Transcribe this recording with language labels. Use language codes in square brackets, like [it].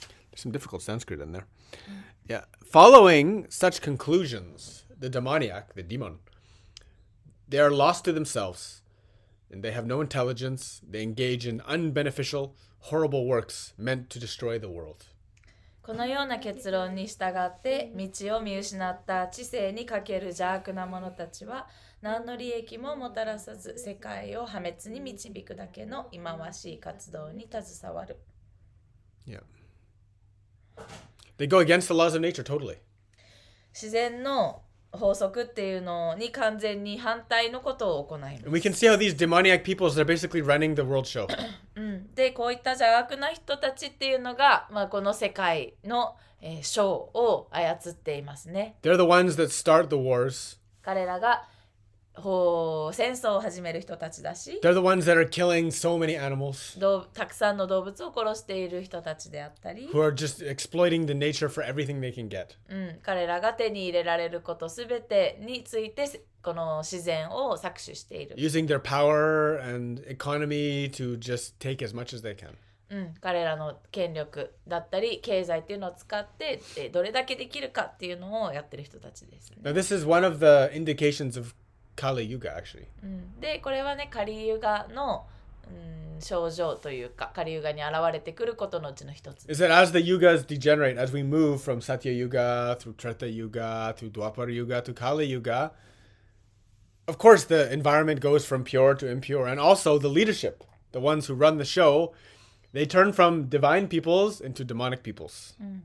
[en] There's some difficult Sanskrit in there. Yeah. Following such conclusions, the demoniac, the demon, they are lost to themselves and they have no intelligence. They engage in unbeneficial, horrible works meant to destroy the world. [ja] このような結論に従って道を見失った知性に欠ける邪悪な者たちは何の利益ももたらさず世界を破滅に導くだけの忌まわしい活動に携わる。 [en] Yeah. They go against the laws of nature totally. [ja] 自然の法則っていうのに完全に反対のことを行います。 [en] And we can see how these demoniac peoples, they're basically running the world show. [ja] で、こういった邪悪な人たちっていうのが、この世界の、ショーを操っていますね。 [en] They're the ones that start the wars. [ja] 彼らが戦争を始める人たちだし、 [en] They're the ones that are killing so many animals, [ja] たくさんの動物を殺している人たちであったり、 [en] who are just exploiting the nature for everything they can get. [ja] 彼らが手に入れられることすべてについてこの自然を搾取している。 [en] Using their power and economy to just take as much as they can. [ja] 彼らの権力だったり経済っていうのを使ってどれだけできるかっていうのをやってる人たちですね。 [en] Now, this is one of the indications of Kali Yuga, actually. [ja] でこれはねカリユガの、症状というかカリユガに現れてくることのうちの一つ。 [en] Is that as the yugas degenerate, as we move from Satya Yuga through Treta Yuga through Dwapara Yuga to Kali Yuga, of course the environment goes from pure to impure, and also the leadership, the ones who run the show, they turn from divine peoples into demonic peoples.